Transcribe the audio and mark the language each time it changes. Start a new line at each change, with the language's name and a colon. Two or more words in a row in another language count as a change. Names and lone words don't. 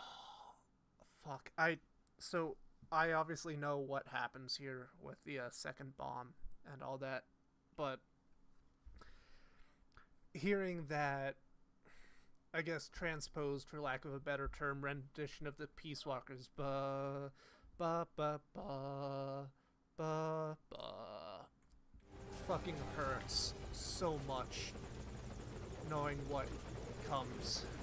English: Fuck. So I obviously know what happens here with the second bomb and all that, but hearing that, I guess, transposed, for lack of a better term, rendition of the Peacewalkers, ba ba ba ba ba ba, fucking hurts so much knowing what comes.